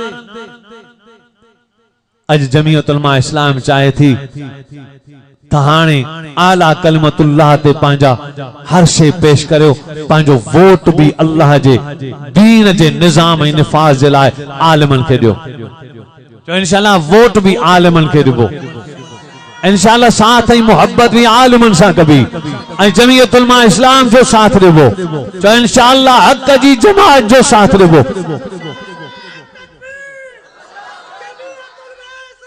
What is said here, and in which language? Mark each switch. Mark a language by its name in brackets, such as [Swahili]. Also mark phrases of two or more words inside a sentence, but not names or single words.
[Sindhi] अज जमीयत उलमा इस्लाम चाहे थी तहाने [Arabic] إعلاء كلمة الله [Sindhi] ते पंहिंजा हर शे पेश करियो पंहिंजो वोट भी अल्लाह जे दीन जे निज़ाम ऐं निफाज़ जे लाइ आलिमन खे ॾियो तो इंशाअल्लाह वोट भी आलिमन के दिबो इंशाअल्लाह साथ ही मोहब्बत भी आलिमन सा कभी ऐं जमीयत उलमा इस्लाम जो साथ दिबो तो इंशाअल्लाह हक़ जी जमात जो साथ दिबो।